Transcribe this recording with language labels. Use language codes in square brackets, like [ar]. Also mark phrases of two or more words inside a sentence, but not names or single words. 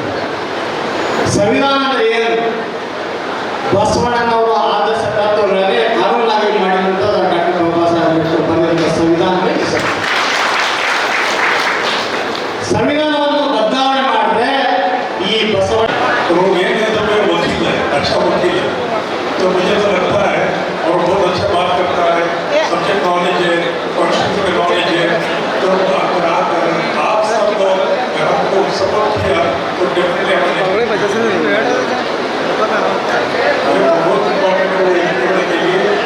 [kn] ಸಂವಿಧಾನ ಅಂದರೆ ಏನು? ಬಸವಣ್ಣನವರು ಆದರ್ಶ ತತ್ವಗಳನ್ನೇ ಕಾನೂನಾಗಿ ಮಾಡಿದಂಥ ಡಾಕ್ಟರ್ ಬಾಬಾ ಸಾಹೇಬ್ ಅಂಬೇಡ್ಕರ್ ಬರೆದಂಥ ಸಂವಿಧಾನವೇ ಸಂವಿಧಾನವನ್ನು ಬದಲಾವಣೆ ಮಾಡಿದ್ರೆ ಈ ಬಸವಣ್ಣ [hi] अच्छा वकील है, तो मुझे तो लगता है और बहुत अच्छा बात करता है, [en] subject knowledge [hi] है, कॉन्स्टिट्यूशन में नॉलेज है। तो अगर आप सब लोग आपको सपोर्ट किया तो डेफिनेटली बहुत इम्पोर्टेंट है वो इंप्लीमेंट के लिए।